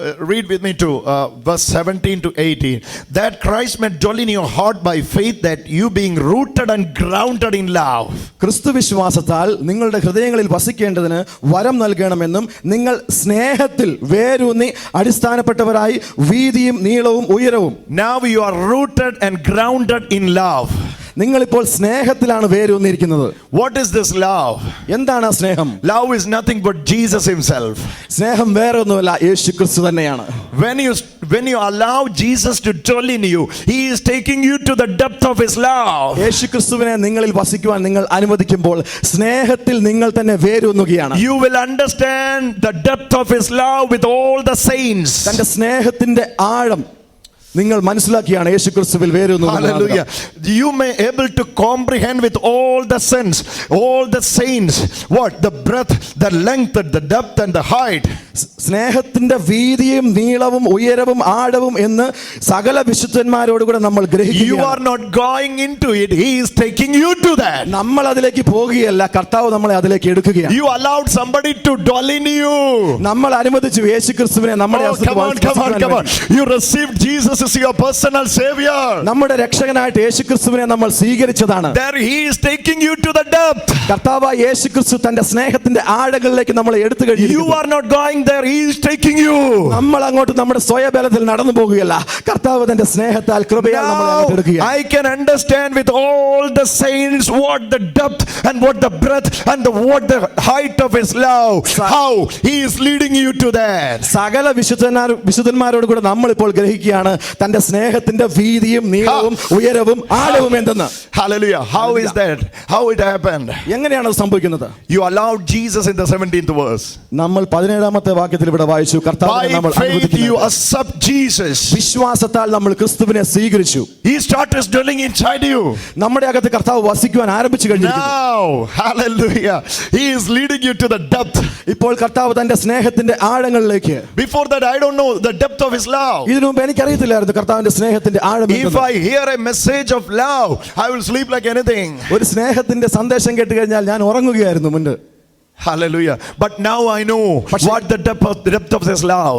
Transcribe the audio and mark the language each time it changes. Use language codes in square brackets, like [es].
[en] Read with me to verse 17 to 18. That Christ may dwell in your heart by faith, that you being rooted and grounded in love. [ml] ക്രിസ്തു വിശ്വാസത്താൽ നിങ്ങളുടെ ഹൃദയങ്ങളിൽ വസിക്കേണ്ടതിന് വരം നൽകണമെന്നും നിങ്ങൾ സ്നേഹത്തിൽ വേരൂന്നി അടിസ്ഥാനപ്പെട്ടവരായി വീതിയും നീളവും ഉയരവും. [en] Now you are rooted and grounded in love. [ml] നിങ്ങളിപ്പോൾ സ്നേഹത്തിലാണ് വേരൂന്നിരിക്കുന്നത്. [en] What is this love? [ml] എന്താണ് ആ സ്നേഹം? [en] Love is nothing but Jesus himself. [ml] സ്നേഹം വേറെ ഒന്നുമല്ല, യേശു ക്രിസ്തു തന്നെയാണ്. [en] When you allow Jesus to dwell in you, he is taking you to the depth of his love. [ml] യേശു ക്രിസ്തുവിനെ നിങ്ങളിൽ വസിക്കുവാൻ നിങ്ങൾ അനുവദിക്കുമ്പോൾ സ്നേഹത്തിൽ നിങ്ങൾ തന്നെ വേരൂന്നുകയാണ്. [en] You will understand the depth of his love with all the saints. [ml] തന്റെ സ്നേഹത്തിന്റെ ആഴം നിങ്ങൾ മനസ്സിലാക്കിയാണ് യേശുക്രിസ്തുവിൽ വേരൂന്നുന്നത്. [en] Hallelujah. You may able to comprehend with all the sense, all the saints, what? The breadth, the length, the depth and the height. [ml] സ്നേഹത്തിന്റെ വീതിയും നീളവും ഉയരവും ആഴവും എന്ന് സകല വിശുദ്ധന്മാരോട് കൂടെ നമ്മൾ [en] You [ml] ഗ്രഹിക്കുകയാണ്. [en] are not going into it. He is taking you to that. [ml] നമ്മൾ അതിലേക്ക് പോകുകയല്ല, കർത്താവ് നമ്മളെ അതിലേക്ക് എടുക്കുകയാണ്. [en] You allowed somebody to dwell in you. [ml] നമ്മൾ അനുവദിച്ചു യേശുക്രിസ്തുവിനെ നമ്മുടെ [en] Oh, come on, come on, come on. You received Jesus as your personal savior. [ml] നമ്മുടെ രക്ഷകനായിട്ട് യേശുക്രിസ്തുവിനെ നമ്മൾ സ്വീകരിച്ചതാണ്. [en] There he is taking you to the depth. [ml] കർത്താവ് യേശുക്രിസ്തു തന്റെ സ്നേഹത്തിന്റെ ആഴങ്ങളിലേക്ക് നമ്മളെ എടുത്തു [en] You [ml] കഴിഞ്ഞു. [en] are not going there. He is taking you. [ml] നമ്മൾ അങ്ങോട്ട് നമ്മുടെ സ്വയബലത്തിൽ നടന്നു പോകുകയല്ല, കർത്താവ് തന്റെ സ്നേഹത്താൽ കൃപയാൽ നമ്മളെ [en] Now [ml] അങ്ങോട്ട് എടുക്കുകയാണ്. [en] I can understand with all the saints what the depth and what the breadth and what the height of his love. How he is leading you to that. [ml] സകല വിശുദ്ധന്മാരോട് കൂടെ നമ്മൾ ഇപ്പോൾ ഗ്രഹിക്കുകയാണ് തന്റെ സ്നേഹത്തിന്റെ വീതിയും നീളവും ഉയരവും ആഴവും എന്തെന്ന്. [en] Hallelujah. How is that? How it happened? [ml] എങ്ങനെയാണ് അത് സംഭവിക്കുന്നത്? [en] You allowed Jesus in the 17th verse. [ml] നമ്മൾ 17ാമത്തെ വാക്യത്തിൽ ഇവിടെ വായിച്ചു, കർത്താവിനെ നമ്മൾ [en] By faith you [ml] അനുവദിക്കുന്നു. [en] accept Jesus. [ml] വിശ്വാസത്താൽ നമ്മൾ ക്രിസ്തുവിനെ സ്വീകരിച്ചു. [en] He started dwelling inside you. [ml] നമ്മുടെ അകത്ത് കർത്താവ് വസിക്കുവാൻ ആരംഭിച്ചു കഴിഞ്ഞിരിക്കുന്നു. [en] Now, hallelujah. He is leading you to the depth. [ml] ഇപ്പോൾ കർത്താവ് തന്റെ സ്നേഹത്തിന്റെ ആഴങ്ങളിലേക്ക്. [en] Before that I don't know the depth of his love. [ml] ഇതിനു മുമ്പ് എനിക്കറിയത്തില്ലായിരുന്നു കർത്താവിന്റെ സ്നേഹത്തിന്റെ ആഴം [en] If [ml] എന്തെന്ന്. [en] I hear a message of love, I will sleep like anything. [ml] ഒരു സ്നേഹത്തിന്റെ സന്ദേശം കേട്ട് കഴിഞ്ഞാൽ ഞാൻ ഉറങ്ങുകയായിരുന്നു മുൻപ്. [en] Hallelujah. But now I know what the depth of his love.